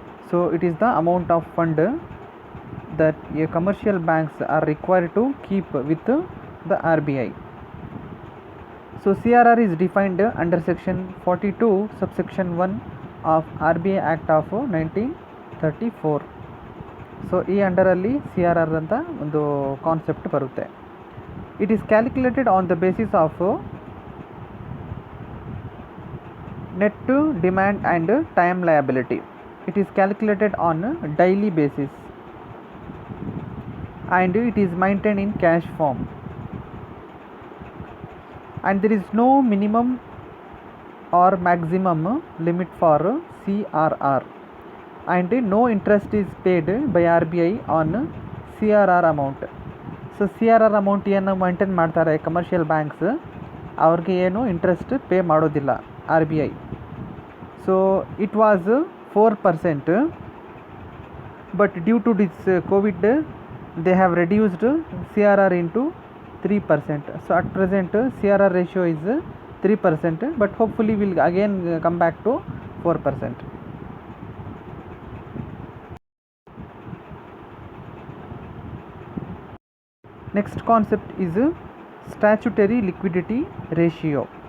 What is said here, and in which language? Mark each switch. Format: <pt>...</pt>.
<en>So it is the amount of fund that a commercial banks are required to keep with the RBI. So CRR is defined under section 42 subsection 1 of RBI Act of 1934.</en> <kn>So ಈ ಅಂಡರಲ್ಲಿ C R R ಅಂತ ಒಂದು concept ಬರುತ್ತೆ.</kn> <en>It is calculated on the basis of net demand and time liability. It is calculated on daily basis and it is maintain in cash form. And there is no minimum or maximum limit for CRR, and no interest is paid by RBI on CRR amount.</en> <kn>So CRR amount ಏನು maintain ಮಾಡ್ತಾರೆ commercial banks, ಅವ್ರಿಗೆ ಏನು interest pay ಮಾಡೋದಿಲ್ಲ RBI.</kn> <en>So it was 4%, but due to this Covid they have reduced CRR into 3%. So at present CRR ratio is 3%, but hopefully will again come back to 4%. Next concept is statutory liquidity ratio.</en>